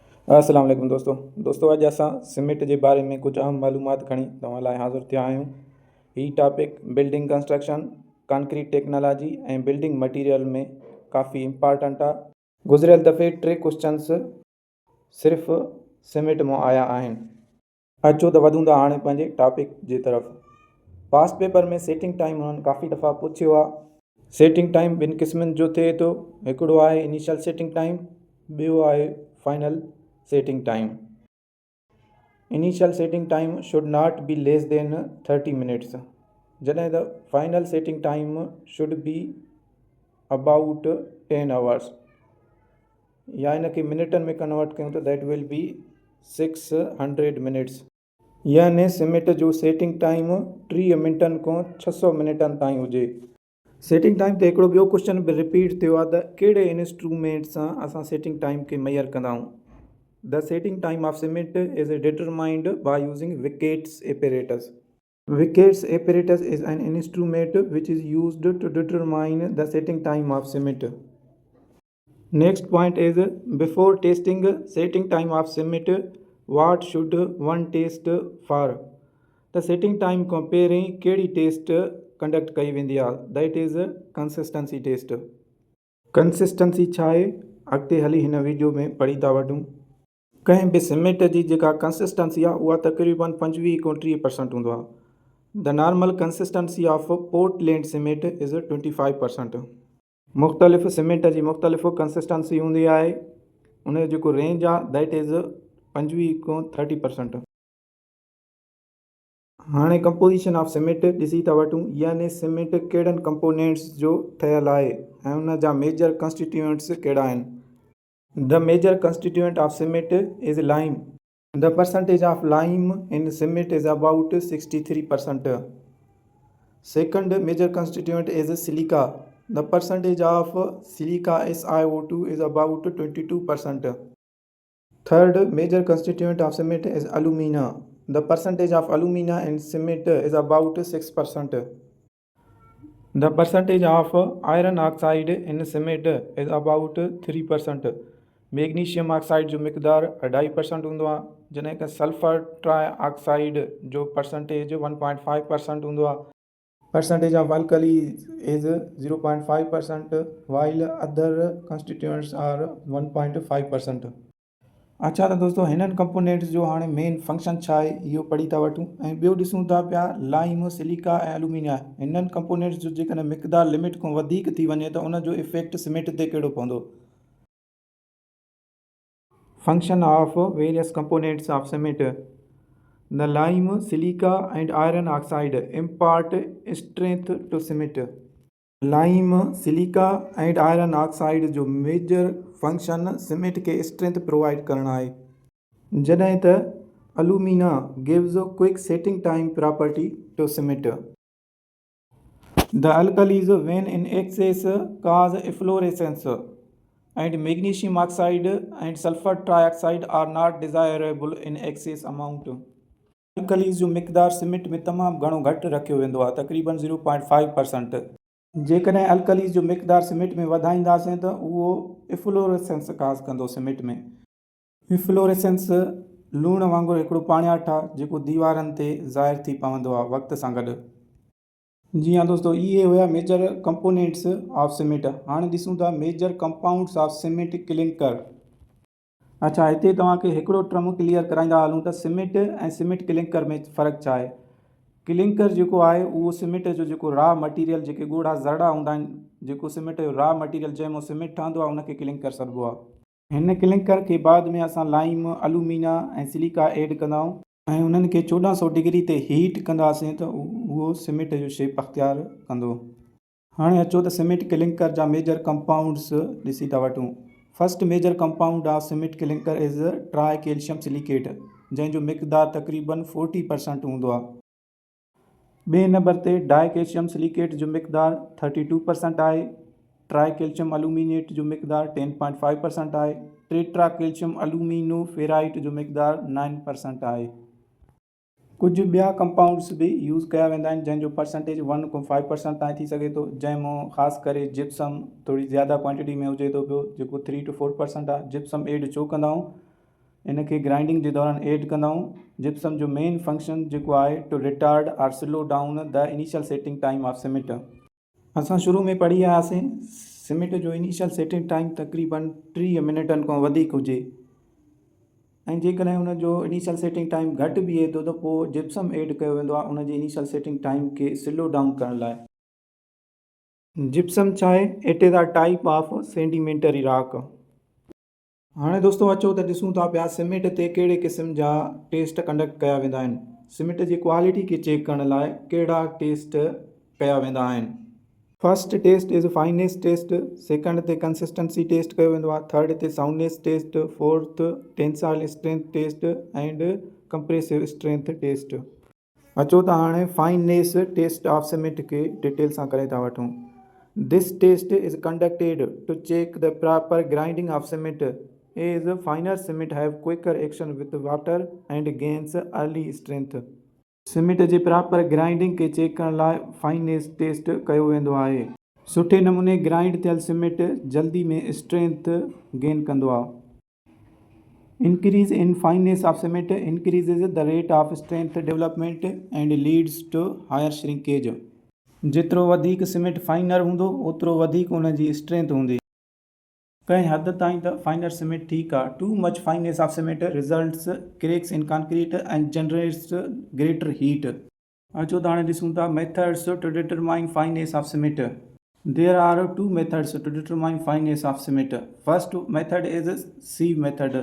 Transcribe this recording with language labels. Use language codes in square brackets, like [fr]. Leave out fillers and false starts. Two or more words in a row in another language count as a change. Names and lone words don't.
[sd] अस्सलाम वालेकुम दोस्तों अॼु असां सीमेंट जे बारे में कुझु अहम मालूमात खणी तव्हां लाइ हाज़िर थिया आहियूं। हीउ टॉपिक [en] building construction, concrete technology [sd] ऐं [en] building material [sd] में काफ़ी इम्पॉर्टेंट आहे। गुज़िरियल दफ़े 3 क्वेश्चन्स सिर्फ़ु सीमेंट मां आया आहिनि। अचो त वधूं था हाणे पंहिंजे टॉपिक जे तरफ़। [en] past paper [sd] में [en] setting time [sd] उन्हनि काफ़ी दफ़ा पुछियो आहे। [en] setting time [sd] ॿिनि क़िस्मनि जो थिए थो, हिकिड़ो आहे [en] initial setting time, [sd] ॿियो आहे [en] final setting time. Initial setting time should not be less than 30 minutes. जॾहिं the final setting time should be about 10 hours. [sd] या इनखे मिनटनि में कन्वर्ट कयूं त [en] that will be 600 minutes. [sd] याने सीमेंट जो [en] setting time [sd] 30 मिंटनि खां 600 मिनटनि ताईं हुजे। [en] setting time [sd] ते हिकिड़ो ॿियो क्वेश्चन बि रिपीट थियो आहे त कहिड़े इंस्ट्रूमेंट सां असां [en] setting time [sd] खे मेजर कंदा आहियूं। [en] The setting time of cement is determined by using Wicket's apparatus. Wicket's apparatus is an instrument which is used to determine the setting time of cement. Next point is, before testing setting time of cement, what should one test for? The setting time [sd] खां पहिरीं कहिड़ी टेस्ट कंडक्ट कई वेंदी आहे, [en] that is consistency test. [sd] कंसिस्टेंसी छा आहे अॻिते हली हिन वीडियो में पढ़ी था वठूं। कंहिं बि सीमेंट जी जेका कंसिस्टेंसी आहे उहा तक़रीबन 25 खां 30% हूंदो आहे। [en] the normal consistency of Portland cement is 25%. [sd] मुख़्तलिफ़ सीमेंट जी मुख़्तलिफ़ कंसिस्टेंसी हूंदी आहे, उन जो जेको रेंज आहे [en] that is [sd] 25 खां 30%। हाणे [en] composition of cement [sd] ॾिसी था वठूं, यानी सीमेंट कहिड़नि कंपोनेंट्स जो ठहियलु आहे ऐं उन जा [en] major constituents [sd] कहिड़ा आहिनि। [en] The major constituent of cement is lime. The percentage of lime in cement is about 63%. Second major constituent is silica. The percentage of silica SiO2 is about 22%. Third major constituent of cement is alumina. The percentage of alumina in cement is about 6%. The percentage of iron oxide in cement is about 3%. magnesium oxide [sd] जो मिक़दार 2.5% हूंदो आहे, जॾहिं कि [en] sulfur tri oxide [sd] जो परसेंटेज 1.5% हूंदो आहे। [en] percentage of alkali is 0.5% while other constituents are 1.5%. [sd] अच्छा त दोस्तों हिननि कंपोनेंट्स जो हाणे [en] main function [sd] छा आहे इहो पढ़ी था वठूं ऐं ॿियो ॾिसूं था पिया लाइम, सिलिका ऐं एल्यूमिनिया, हिननि कंपोनेंट्स जो जेकॾहिं मिक़दार लिमिट खां वधीक थी वञे त उन जो इफेक्ट सीमेंट ते कहिड़ो पवंदो। [en] Function of various components of cement. The lime, silica and iron oxide impart strength to cement. lime, silica and iron oxide [sd] जो [en] major function [sd] सीमेंट के स्ट्रेंथ प्रोवाइड करणु आहे, जॾहिं त [en] alumina gives quick setting time property to cement. the alkalies when in excess cause efflorescence and magnesium oxide and sulfur trioxide are not desirable in excess amount. [sd] अल्कलीज जो मिक़दार सीमेंट में तमामु घणो घटि रखियो वेंदो आहे, तक़रीबन 0.5%। जेकॾहिं अल्कलीज जो मिक़दार सीमेंट में वधाईंदासीं त उहो [en] efflorescence cause [sd] कंदो सीमेंट में। इफ्लोरेसेंस लूण वांगुरु हिकिड़ो पाणियाठ आहे जेको दीवारनि ते ज़ाहिर थी पवंदो आहे वक़्त सां गॾु। जी हाँ दोस्तों, इहे हुया [en] major components of cement. [sd] हाणे ॾिसूं था [en] major compounds of cement clinker. [sd] अच्छा, हिते तव्हांखे हिकिड़ो टर्म क्लियर कराईंदा हलूं त सीमेंट ऐं [en] cement clinker [sd] में फ़र्क़ु छा आहे। क्लिंकर जेको आहे उहो सीमेंट जो जेको [en] raw material, [sd] जेके ॻोढ़ा ज़रड़ा हूंदा आहिनि, जेको सीमेंट जो [en] raw material [sd] जंहिंमें सीमेंट ठहंदो आहे उनखे क्लिंकर सॾिबो आहे। हिन क्लिंकर खे बाद में असां लाइम, अलूमिना ऐं सिलिका ऐड कंदा आहियूं ऐं उन्हनि खे 1400 डिग्री ते हीट कंदासीं त उहो सीमेंट जो शेप अख्तियार कंदो। हाणे अचो त [en] cement clinker [sd] जा [en] major compounds [sd] ॾिसी था वठूं। [en] first major compound of cement clinker is tri calcium silicate, [sd] जंहिंजो मिक़दार तक़रीबन 40% हूंदो आहे। ॿिए नंबर ते [en] di calcium silicate [sd] जो मिक़दार 32% आहे। [en] tri calcium aluminate [sd] जो मिक़दार 10.5% आहे। [en] tetra calcium alumino ferrite [sd] जो मिक़दार 9% आहे। कुझु ॿिया कंपाउंड्स बि यूज़ कया वेंदा आहिनि जंहिंजो परसेंटेज 1 खां 5% ताईं थी सघे थो, जंहिंमें ख़ासि करे जिप्सम थोरी ज़्यादा क्वांटिटी में हुजे थो पियो, जेको 3 to 4% आहे। जिप्सम एड छो कंदा आहियूं, इन खे ग्राइंडिंग जे दौरान ऐड कंदा आहियूं। जिप्सम जो [en] main function [sd] जेको आहे [en] to retard or slow down the initial setting time of cement. [sd] असां शुरू में पढ़ी आयासीं सीमेंट जो [en] initial setting time [sd] तक़रीबन 30 मिनटनि खां वधीक हुजे ऐं जेकॾहिं हुन जो [en] initial setting time [sd] घटि बि आहे त पोइ जिप्सम ऐड कयो वेंदो आहे उन जी इनिशियल सेटिंग टाइम खे [en] slow down [sd] करण लाइ। जिप्सम छा आहे? [en] it is a type of sedimentary rock. [sd] हाणे दोस्तों अचो त ॾिसूं था पिया सीमेंट ते कहिड़े क़िस्म जा टेस्ट कंडक्ट कया वेंदा आहिनि। सीमेंट जी क्वालिटी खे चेक करण लाइ कहिड़ा टेस्ट कया वेंदा आहिनि। [en] first test is fineness test, second ते consistency test [sd] कयो वेंदो आहे, [en] third te soundness test, fourth tensile strength test and compressive strength test एंड कंप्रेसिव स्ट्रेंथ टेस्ट। [sd] अचो त हाणे [en] fineness test of cement [sd] खे डिटेल सां करे था वठूं। [en] this test is conducted to check the proper grinding of cement as finer cement have quicker action with water and gains early strength. [sd] सीमेंट जे [en] proper grinding [sd] खे चेक करण लाइ [en] fineness test [sd] कयो वेंदो आहे। सुठे नमूने ग्राइंड थियल सीमेंट जल्दी में [en] strength gain [sd] कंदो आहे। [en] increase in fineness of cement increases the rate of strength development and leads to higher shrinkage. [sd] जेतिरो वधीक सीमेंट फाइनर हूंदो ओतिरो वधीक उन जी स्ट्रेंथ हूंदी। कंहिं हद ताईं त फाइनर सीमेंट ठीकु आहे। [en] too much fineness of cement results cracks in concrete and generates greater heat. [sd] अचो त हाणे ॾिसूं था [en] methods to determine fineness of cement. there are two methods to determine fineness of cement. first method is sieve method.